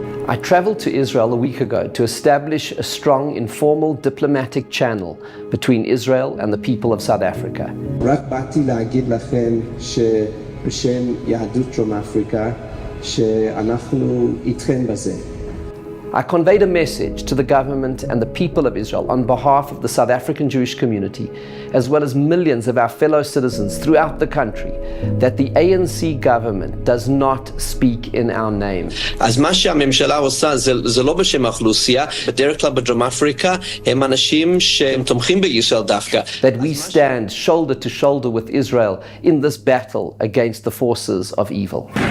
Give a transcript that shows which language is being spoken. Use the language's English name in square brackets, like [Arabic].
[English] I traveled to Israel a week ago to establish a strong, informal diplomatic channel between Israel and the people of South Africa. [Hebrew] רק באתי להגיד לכם שבשם יהדות דרום אפריקה שאנחנו איתכם בזה. [English] I conveyed a message to the government and the people of Israel on behalf of the South African Jewish community, as well as millions of our fellow citizens throughout the country, that the ANC government does not speak in our name. [Hebrew] אז מה שהממשלה עושה זה לא בשם האוכלוסייה, בדרך כלל בדרום אפריקה הם אנשים שהם תומכים בישראל דווקא. [English] That we stand shoulder to shoulder with Israel in this battle against the forces of evil.